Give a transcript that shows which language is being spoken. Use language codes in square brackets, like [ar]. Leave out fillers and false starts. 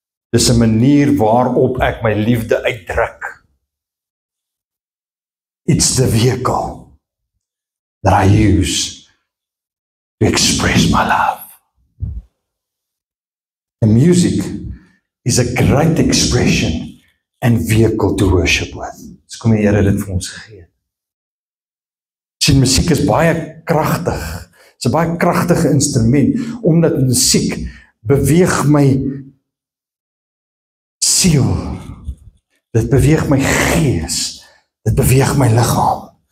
[af] Dis 'n manier waarop ek my liefde uitdruk. [en] It's the vehicle that I use to express my love. And music is a great expression and vehicle to worship with. [af] Dis kom die Here dit vir ons gegee. Sien, musiek is baie kragtig. Dit's 'n baie kragtige instrument, omdat musiek beweeg my siel. Dit beweeg my gees. Dit beweeg my liggaam.